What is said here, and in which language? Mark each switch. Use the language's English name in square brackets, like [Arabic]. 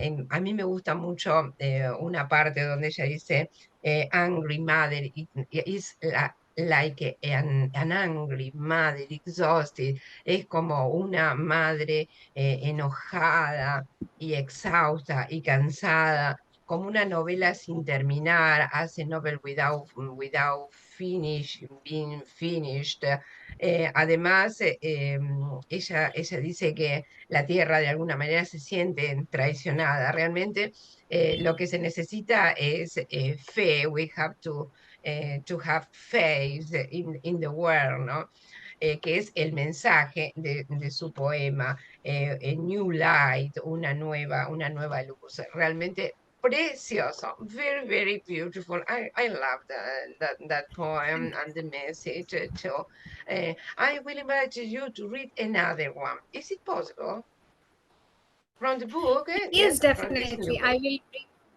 [Spanish] A mí me gusta mucho una parte donde ella dice, [English] angry mother is like an angry mother exhausted, [Spanish] es como una madre enojada y exhausta y cansada, como una novela sin terminar, [English] as a novel without being finished. [Spanish] Además, ella dice que la tierra de alguna manera se siente traicionada. Realmente lo que se necesita es fe. [English] We have to have faith in the world, ¿no? [Spanish] Que es el mensaje de su poema, a New Light, una nueva luz. Realmente precioso, [English] very, very beautiful. I love that poem and the message too. I will invite you to read another one. Is it possible? From the book? Yes, Yes, from this new definitely. book.